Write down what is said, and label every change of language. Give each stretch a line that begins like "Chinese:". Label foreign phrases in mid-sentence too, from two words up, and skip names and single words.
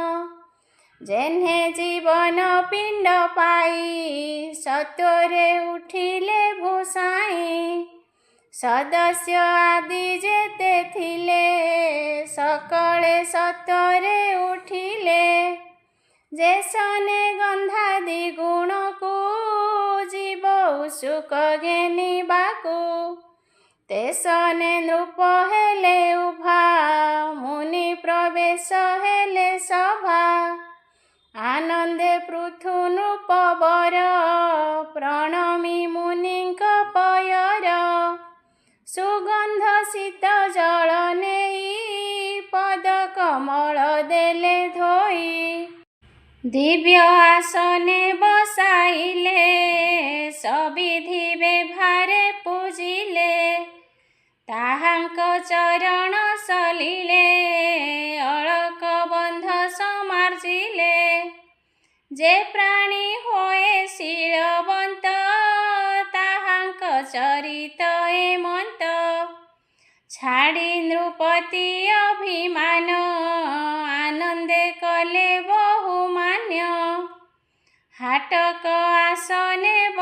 Odia: ଯେହ୍ନେ ଜୀବନ ପିଣ୍ଡ ପାଇ, ସତ୍ୱରେ ଉଠିଲେ ଭୂଷାଇ। ସଦସ୍ୟ ଆଦି ଯେତେ ଥିଲେ, ସକଳେ ସତ୍ୱରେ ଉଠିଲେ। ଯେ ସନେ ଗନ୍ଧାଦି ଗୁଣକୁ, ଜୀବ ଉତ୍ସୁକ ଘେନିବାକୁ। ତେ ସନେ ନୃପ ହେଲେ ଉଭା ମୁନି ପ୍ରବେଶ ହେଲେ ସଭା ଆନନ୍ଦେ ପୃଥୁ ନୃପ ବର ପ୍ରଣମି ମୁନିଙ୍କ ପୟର ସୁଗନ୍ଧ ଶୀତ ଜଳ ନେଇ ପଦ କମଳ ଦେଲେ ଧୋଇ ଦିବ୍ୟ ଆସନେ ବସାଇଲେ ସବିଧି ବ୍ୟବହାରେ ପୂଜିଲେ ତାହାଙ୍କ ଚରଣ ସଲିଳେ ଅଳକ ବନ୍ଧ ସମାର୍ଜିଲେ ଯେ ପ୍ରାଣୀ ହୋଏ ଶୀଳବନ୍ତ ତାହାଙ୍କ ଚରିତ ଏମନ୍ତ ଛାଡ଼ି ନୃପତି ଅଭିମାନ ଆନନ୍ଦେ କଲେ ବହୁମାନ୍ୟ ହାଟକ ଆସନେ